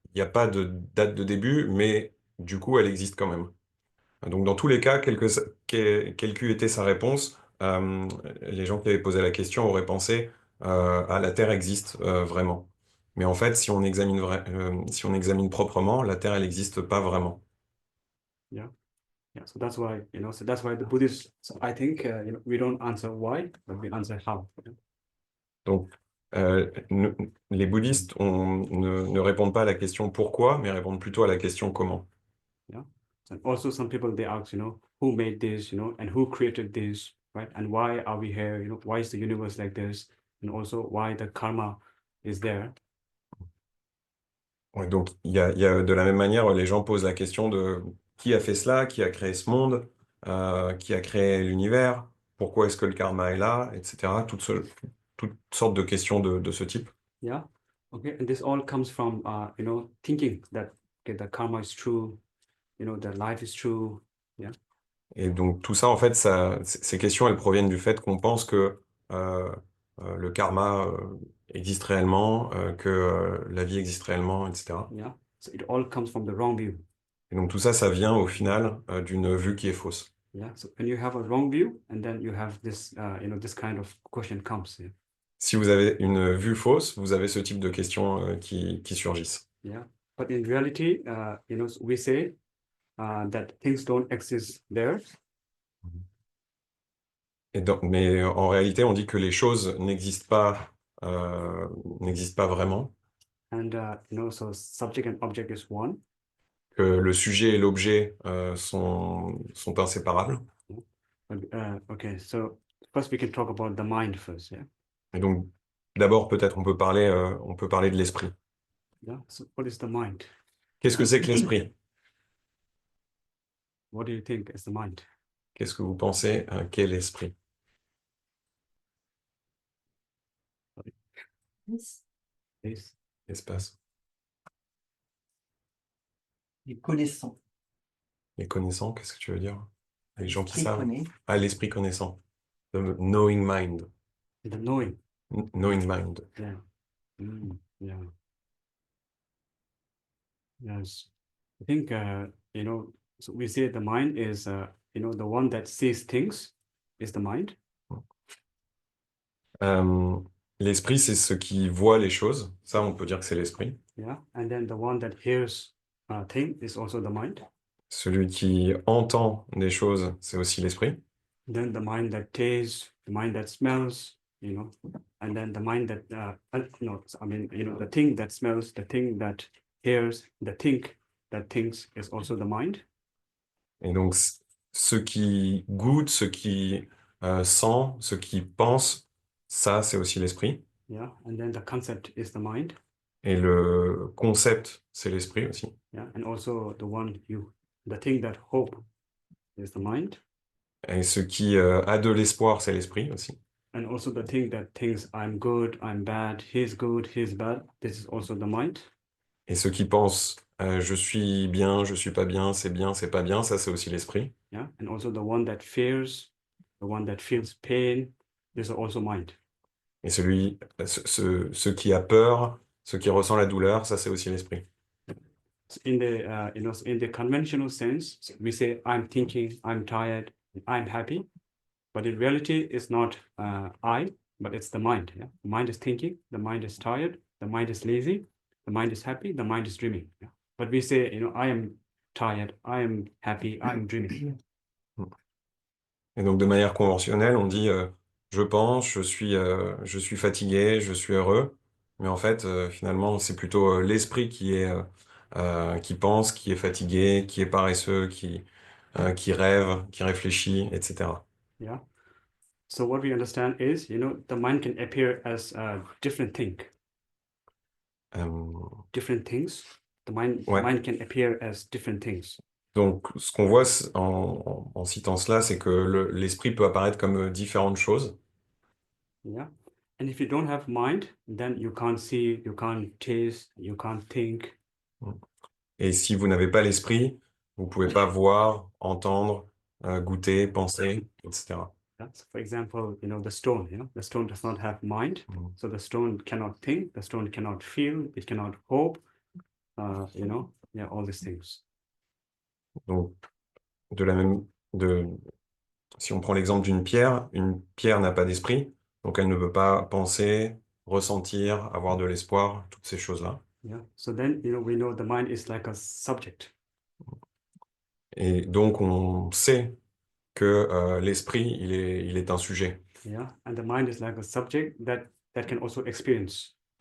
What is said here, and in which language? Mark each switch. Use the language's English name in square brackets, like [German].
[French] n'y a pas de date de début, mais du coup, elle existe quand même. Donc, dans tous les cas, quelle qu'eût été sa réponse, les gens qui avaient posé la question auraient pensé la Terre existe vraiment. Mais en fait, si on examine proprement, la Terre, elle n'existe pas vraiment. [English] Yeah. Yeah, so that's why, so that's why the Buddhists, so I think, we don't answer why, but we answer how. [French] Donc, les bouddhistes ne répondent pas à la question pourquoi, mais répondent plutôt à la question comment. [English] Yeah. And also some people, they ask, who made this, and who created this, right? And why are we here? Why is the universe like this? And also why the karma is there. [French] Ouais, donc, il y a de la même manière, les gens posent la question de qui a fait cela, qui a créé ce monde, qui a créé l'univers, pourquoi est-ce que le karma est là, etc. Toutes sortes de questions de ce type. [English] Yeah. Okay. And this all comes from, thinking that, okay, the karma is true, the life is true. Yeah. [French] Et donc, tout ça, en fait, ces questions, elles proviennent du fait qu'on pense que le karma existe réellement, que la vie existe réellement, etc. [English] Yeah. So it all comes from the wrong view. [French] Et donc, tout ça, ça vient au final d'une vue qui est fausse. [English] Yeah. So when you have a wrong view, and then you have this, this kind of question comes. Yeah. [French] Si vous avez une vue fausse, vous avez ce type de questions qui surgissent. [English] Yeah. But in reality, we say that things don't exist there. [French] Mais en réalité, on dit que les choses n'existent pas vraiment, [English] And, so subject and object is one. [French] que le sujet et l'objet sont inséparables. [English] Okay. So first we can talk about the mind first. Yeah. [French] Et donc, d'abord, peut-être on peut parler de l'esprit. [English] Yeah. So what is the mind? [French] Qu'est-ce que c'est que l'esprit? [English] What do you think is the mind? [French] Qu'est-ce que vous pensez qu'est l'esprit? [English] Is [French] L'espace, Les connaissants. les connaissants, qu'est-ce que tu veux dire? Les gens qui L'esprit savent. connaît. Ah, l'esprit connaissant. [English] The knowing mind. the knowing. Knowing mind. Yeah. Yeah. Yes. I think, so we say the mind is, the one that sees things is the mind. [French] L'esprit, c'est ce qui voit les choses. Ça, on peut dire que c'est l'esprit. [English] Yeah. And then the one that hears thing is also the mind. [French] Celui qui entend des choses, c'est aussi l'esprit. [English] Then the mind that tastes, the mind that smells, and then the mind that, the thing that smells, the thing that hears, the thing that thinks is also the mind. [French] Et donc, ce qui goûte, ce qui sent, ce qui pense, ça, c'est aussi l'esprit. [English] Yeah. And then the concept is the mind. [French] Et le concept, c'est l'esprit aussi. [English] Yeah. And also the thing that hope is the mind. [French] Et ce qui a de l'espoir, c'est l'esprit aussi. [English] And also the thing that thinks I'm good, I'm bad, he's bad. This is also the mind. [French] Et ce qui pense je suis bien, je suis pas bien, c'est pas bien, ça, c'est aussi l'esprit. [English] Yeah. And also the one that fears, the one that feels pain, this is also mind. [French] Et ce qui a peur, ce qui ressent la douleur, ça, c'est aussi l'esprit. [English] In the in the conventional sense, we say I'm thinking, I'm tired, I'm happy, but in reality, it's not I, but it's the mind. Yeah, the mind is thinking, the mind is tired, the mind is lazy, the mind is happy, the mind is dreaming. Yeah? But we say, I am tired, I am happy, I am dreaming. [French] Et donc, de manière conventionnelle, on dit je pense, je suis fatigué, je suis heureux. Mais en fait, finalement, c'est plutôt l'esprit qui pense, qui est fatigué, qui est paresseux, qui rêve, qui réfléchit, etc. [English] Yeah. So what we understand is, the mind can appear as a different thing, different things. The mind can appear as different things. [French] Donc, ce qu'on voit en citant cela, c'est que l'esprit peut apparaître comme différentes choses. [English] Yeah. And if you don't have mind, then you can't see, you can't taste, you can't think. [French] Et si vous n'avez pas l'esprit, vous pouvez pas voir, entendre, goûter, penser, etc. [English] Yeah. So for example, the stone, the stone does not have mind. So the stone cannot think, the stone cannot feel, it cannot hope, all these things. [French] Donc, si on prend l'exemple d'une pierre, une pierre n'a pas d'esprit, donc elle ne peut pas penser, ressentir, avoir de l'espoir, toutes ces choses-là. [English] Yeah. So then, we know the mind is like a subject. [French] Et donc, on sait que l'esprit, il est un sujet. [English] Yeah. And the mind is like a subject that can also experience.